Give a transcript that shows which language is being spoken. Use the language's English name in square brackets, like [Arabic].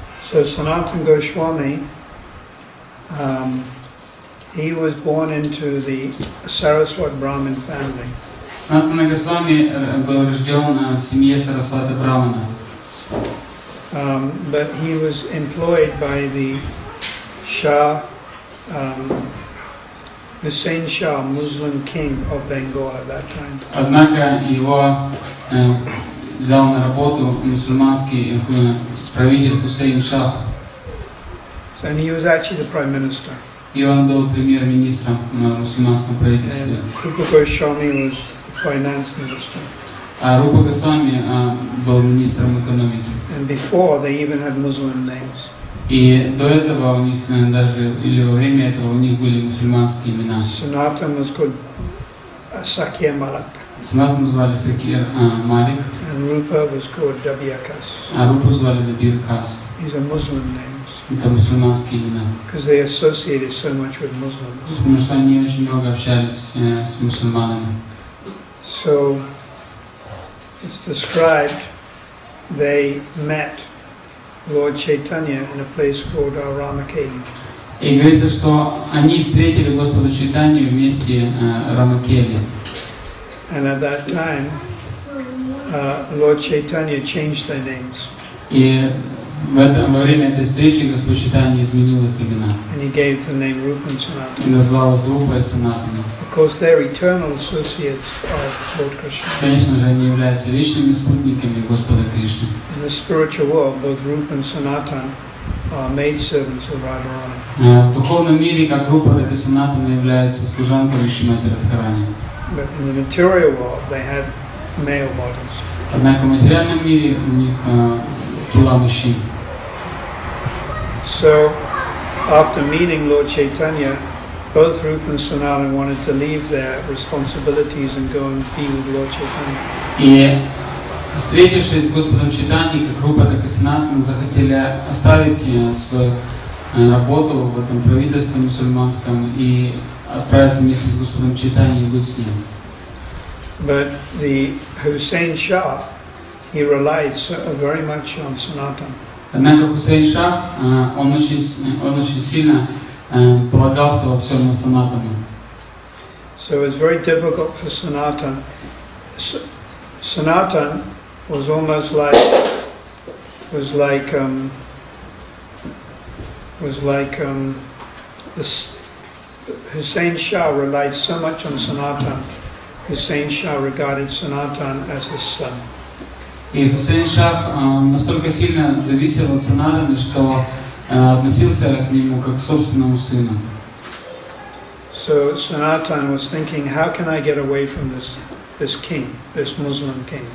[English] So Sanatani Goswami, he was born into the Saraswat Brahmin family. [Russian] Санатана Госвами был рожден в семье Сарасвата Брамана. [English] But he was employed by the Shah, Hussain Shah, Muslim king of Bengal at that time. [Russian] Однако его взял на работу мусульманский правитель Хусейн Шах. [English] And he was actually the prime minister. [Russian] И он был премьер-министром в мусульманском правительстве. [English] And Rupa Goswami was the finance minister. [Russian] А Рупа Госвами был министром экономики. [English] And before they even had Muslim names. [Russian] И до этого у них даже, или во время этого у них были мусульманские имена. [English] Sanatan was called Sakya Malak. [Russian] Санатану звали Сакир Малик. [English] And Rupa was called Dabyakas. [Russian] А Рупу звали Дабир Кас. [English] These are Muslim names. [Russian] Это мусульманские имена. [English] Because they associated so much with Muslims. [Russian] Потому что они очень много общались с мусульманами. [English] So it's described they met Lord Chaitanya in a place called Ramakeli. [Russian] И говорится, что они встретили Господа Чайтанью вместе Рамакели. [English] And at that time, Lord Chaitanya changed their names. [Russian] И Во время этой встречи Господь Чайтанья изменил их имена [English] and he gave the name Rupa and Sanatana. [Russian] и назвал их Рупой и Санатами. [English] Of course, they're eternal associates of Lord Krishna. [Russian] Конечно же, они являются вечными спутниками Господа Кришны. [English] In the spiritual world, both Rupa and Sanatana are maidservants of Radharani. [Russian] В духовном мире как Рупа, так и Санатана являются служанками Шримати Радхарани. [English] But in the material world, they had male bodies. [Russian] Однако в материальном мире у них тела мужчин. [English] So, after meeting Lord Chaitanya, both Rupa and Sanatana wanted to leave their responsibilities and go and be with Lord Chaitanya. [Russian] И встретившись с Господом Чайтаньей, как Рупа, так и Санатана захотели оставить свою работу в этом правительстве мусульманском и отправиться вместе с Господом Чайтаньей и быть с ним. [English] But the Hussein Shah, he relied very much on Sanatana. [Russian] Однако Хусейн Шах, он очень сильно полагался во всем на Санатану. [English] So it was very difficult for Sanatana. Sanatana was almost like Hussein Shah relied so much on Sanatana. Hussein Shah regarded Sanatana as his son. [Russian] И Хусейн Шах настолько сильно зависел от Санатаны, что относился к нему как к собственному сыну. [English] So Sanatana was thinking, how can I get away from this king, this Muslim king?